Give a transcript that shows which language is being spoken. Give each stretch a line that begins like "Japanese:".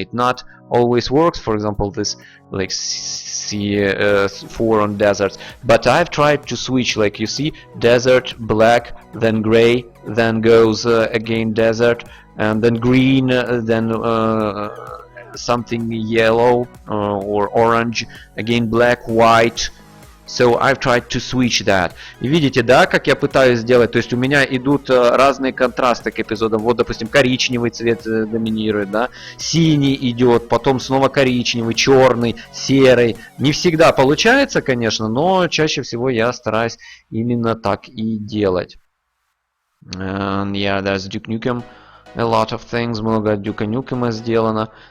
English: It not always works. For example, this like C4 on deserts, but I've tried to switch, like you see, desert, black, then gray, then goes again desert, and then green, then something yellow or orange, again black, white. So I've tried to switch that.
Russian: И видите, да, как я пытаюсь сделать? То есть у меня идут разные контрасты к эпизодам. Вот, допустим, коричневый цвет доминирует, да, синий идет, потом снова коричневый, черный, серый. Не всегда получается, конечно, но чаще всего я стараюсь именно так и делать.
English: And yeah, there's Duke Nukem. A lot of things.
Russian: Много от Duke Nukem сделано.